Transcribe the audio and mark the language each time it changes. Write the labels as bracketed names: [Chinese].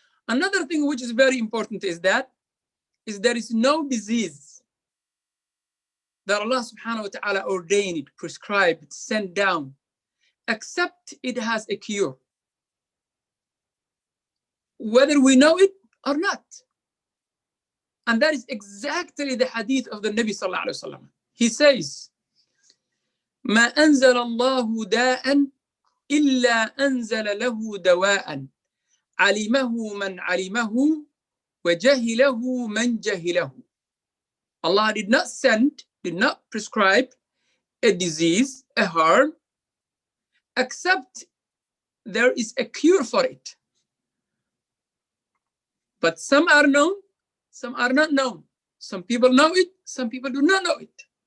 [English] Another thing which is very important is there is no disease that Allah subhanahu wa ta'ala ordained, prescribed, sent down, except it has a cure, whether we know it or not. And that is exactly the hadith of the Nabi sallallahu alaihi wasallam. He says, [Arabic] ما أنزل الله داء إلا أنزل له دواء علمه من علمه وجهله من جهله. [English] Allah did not prescribe a disease, a harm, except there is a cure for it. But some are known, some are not known. Some people know it, some people do not know it.